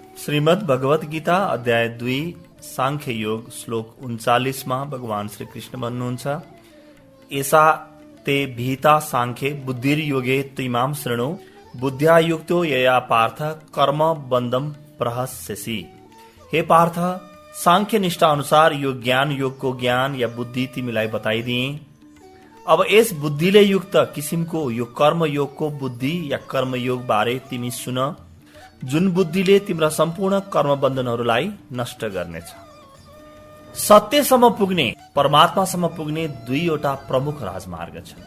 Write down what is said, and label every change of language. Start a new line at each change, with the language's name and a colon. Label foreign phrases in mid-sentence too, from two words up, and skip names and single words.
Nepali: श्रीमद् भगवत गीता अध्याय 2 सांख्य योग श्लोक 39 मा भगवान श्री कृष्ण भन्नुहुन्छ,
Sanskrit: एसा ते भीता सांख्ये बुद्धिर्योगे त्रिमाम शृणु बुद्ध्या युक्तो यया पार्थ कर्म बन्धम प्रहस्यसि।
Nepali: हे पार्थ, सांख्य निष्ठा अनुसार यो ज्ञान योगको ज्ञान या बुद्धि तिमीलाई बताइदिए। अब यस बुद्धिले युक्त किसिमको यो कर्म योगको बुद्धि या कर्म योग बारे तिमी सुन, जुन बुद्धिले तिम्रा सम्पूर्ण कर्म बन्धनहरूलाई नष्ट गर्नेछ। सत्यसम्म पुग्ने, परमात्मासम्म पुग्ने दुईवटा प्रमुख राजमार्ग छन्।